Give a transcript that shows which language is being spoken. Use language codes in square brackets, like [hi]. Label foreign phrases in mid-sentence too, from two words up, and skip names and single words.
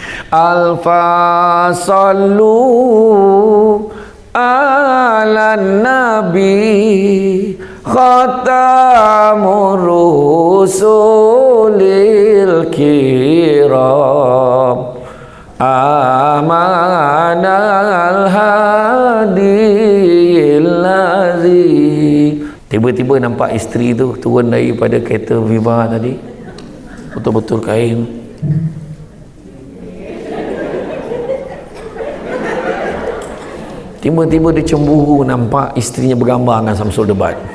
[ar] ألف صلوا على النبي خاتم الرسل الكرام أمان الهادي الذي. [ms] Tiba-tiba nampak isteri tu turun daripada kereta Viva tadi, betul-betul kain. Tiba-tiba dia cemburu nampak isterinya bergambar dengan Samsul Debat.